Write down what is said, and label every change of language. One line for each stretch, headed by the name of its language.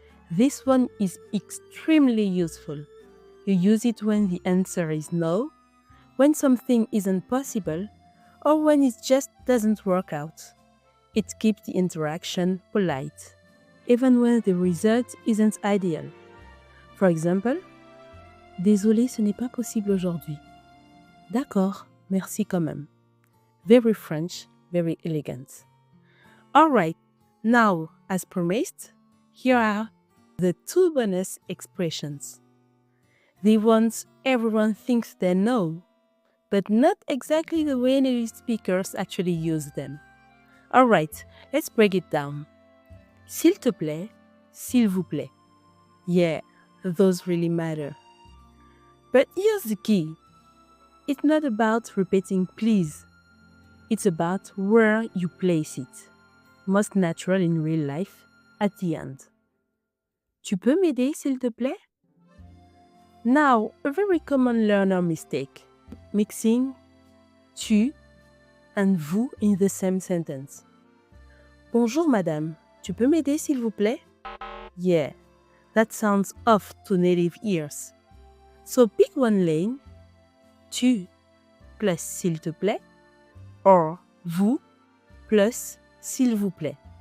English: This one is extremely useful. You use it when the answer is no, when something isn't possible, or when it just doesn't work out. It keeps the interaction polite, even when the result isn't ideal. For example,
French: Désolé, ce n'est pas possible aujourd'hui. D'accord, merci quand même.
English: Very French, very elegant. Alright, now, as promised, here are the 2 bonus expressions. The ones everyone thinks they know, but not exactly the way native speakers actually use them. Alright, let's break it down.
French: S'il te plaît, s'il vous plaît.
English: Yeah, those really matter. But here's the key. It's not about repeating please. It's about where you place it. Most natural in real life, at the end.
French: Tu peux m'aider, s'il te plaît?
English: Now, a very common learner mistake. Mixing tu and vous in the same sentence.
French: Bonjour madame, tu peux m'aider s'il vous plaît?
English: Yeah, that sounds off to native ears. So pick one lane.
French: Tu plus s'il te plaît, or vous plus s'il vous plaît.